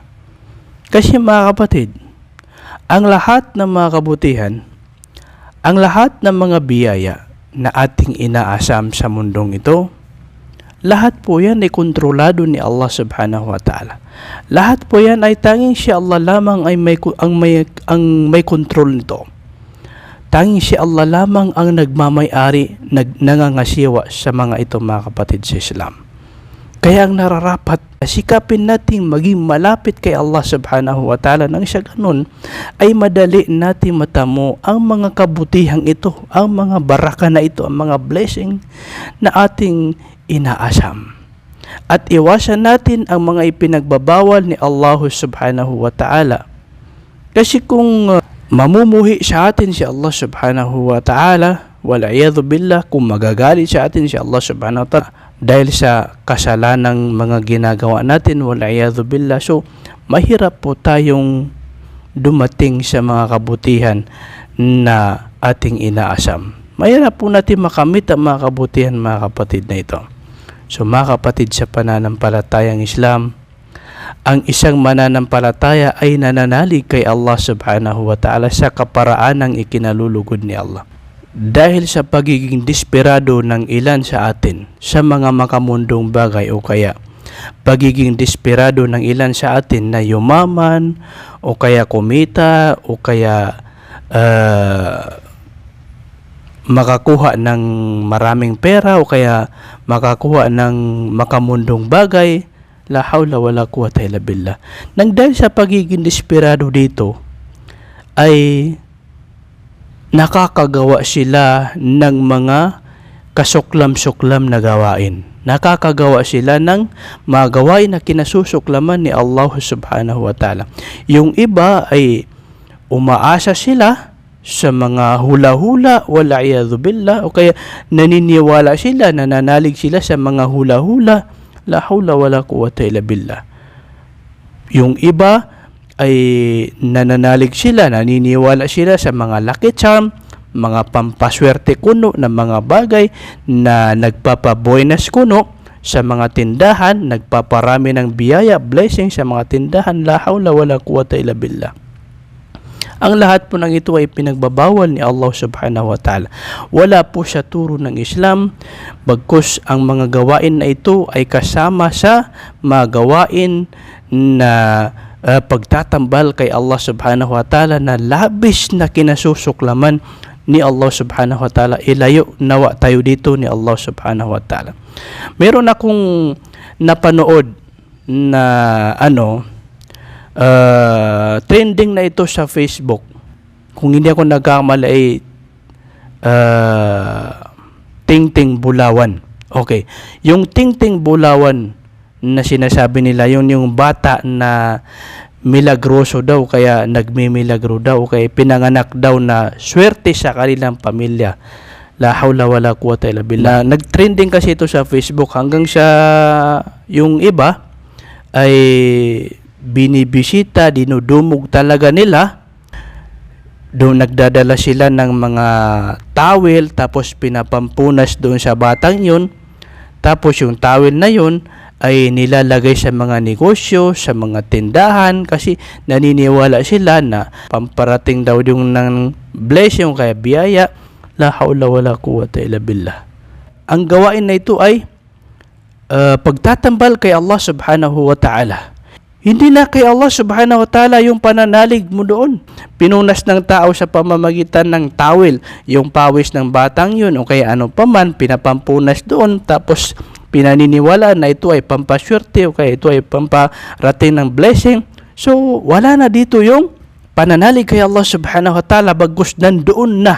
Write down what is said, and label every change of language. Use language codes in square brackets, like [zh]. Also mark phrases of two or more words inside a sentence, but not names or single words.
[tl] Kasi mga kapatid, ang lahat ng mga kabutihan, ang lahat ng mga biyaya na ating inaasam sa mundong ito, lahat po yan ay kontrolado ni Allah [ar] subhanahu wa ta'ala. [tl] Lahat po yan ay tanging si Allah lamang ay may control nito. Tanging si Allah lamang ang nagmamay-ari, nangangasiwa sa mga ito, mga kapatid sa Islam. Kaya ang nararapat, sikapin natin maging malapit kay Allah [ar] subhanahu wa ta'ala, [tl] nang siya ganun ay madali natin matamo ang mga kabutihang ito, ang mga baraka na ito, ang mga blessing na ating inaasam. At iwasan natin ang mga ipinagbabawal ni Allah [ar] subhanahu wa ta'ala. [tl] Kasi kung mamumuhi sa atin si Allah [ar] subhanahu wa ta'ala, wal'iyadhu billah, [tl] kung magagalit sa atin si Allah [ar] subhanahu wa ta'ala [tl] dahil sa kasalanang mga ginagawa natin, [ar] wal'iyadhu billah, [tl] so mahirap po tayong dumating sa mga kabutihan na ating inaasam. Mahirap po natin makamit ang mga kabutihan, mga kapatid, na ito. So mga kapatid sa pananampalatayang Islam, ang isang mananampalataya ay nananalig kay Allah [ar] subhanahu wa ta'ala [tl] sa kaparaanang ikinalulugod ni Allah. Dahil sa pagiging desperado ng ilan sa atin sa mga makamundong bagay, o kaya pagiging desperado ng ilan sa atin na yumaman, o kaya kumita, o kaya makakuha ng maraming pera, o kaya makakuha ng makamundong bagay, [ar] la hawla wala quwata illa billah. [tl] Nang dahil sa pagiging desperado dito ay nakakagawa sila ng mga kasuklam-suklam na gawain. Nakakagawa sila ng mga gawain na kinasusuklaman ni Allah [ar] subhanahu wa ta'ala. [tl] Yung iba ay umaasa sila sa mga hula-hula, [ar] wal'iyadhu billah, [tl] o kaya naniniwala sila, nananalig sila sa mga hula-hula. [ar] La hawla wala quwwata illa billah. [tl] Yung iba ay nananalig sila, naniniwala sila sa mga [en] lucky charm, [tl] mga pampaswerte kuno na mga bagay na nagpapabuenas kuno sa mga tindahan, nagpaparami ng biyaya, blessing sa mga tindahan. [ar] La hawla wala quwwata illa billah. [tl] Ang lahat po ng ito ay pinagbabawal ni Allah [ar] subhanahu wa ta'ala. [tl] Wala po sa turo ng Islam, bagkus ang mga gawain na ito ay kasama sa mga gawain na pagtatambal kay Allah [ar] subhanahu wa ta'ala [tl] na labis na kinasusuklaman ni Allah [ar] subhanahu wa ta'ala. [tl] Ilayo nawa tayo dito ni Allah [ar] subhanahu wa ta'ala. [tl] Meron akong napanood na trending na ito sa Facebook. Kung hindi ako nagkamali ay Tingting Bulawan. Okay. Yung Tingting Bulawan na sinasabi nila, yun yung bata na milagroso daw, kaya nagmimilagro daw, kaya pinanganak daw na swerte sa kanilang pamilya. [ar] La hawla wala quwwata illa billah. [tl] Nag-trending kasi ito sa Facebook hanggang sa yung iba ay binibisita, dinudumog talaga nila. Doon nagdadala sila ng mga towel, tapos pinapampunas doon sa batang yun. Tapos yung towel na yun ay nilalagay sa mga negosyo, sa mga tindahan, kasi naniniwala sila na pamparating daw yung ng blessing, kaya biyaya. [ar] La hawla wala quwwata illa billah. [tl] Ang gawain na ito ay pagtatambal kay Allah [ar] subhanahu wa ta'ala. [tl] Hindi na kay Allah [ar] subhanahu wa ta'ala [tl] yung pananalig mo doon. Pinunas ng tao sa pamamagitan ng towel, yung pawis ng batang yun, o kaya ano pa man, pinapampunas doon, tapos pinaniniwala na ito ay pampaswerte, o kaya ito ay pamparating ng blessing. So, wala na dito yung pananalig kay Allah [ar] subhanahu wa ta'ala, [tl] bagkus nandoon na.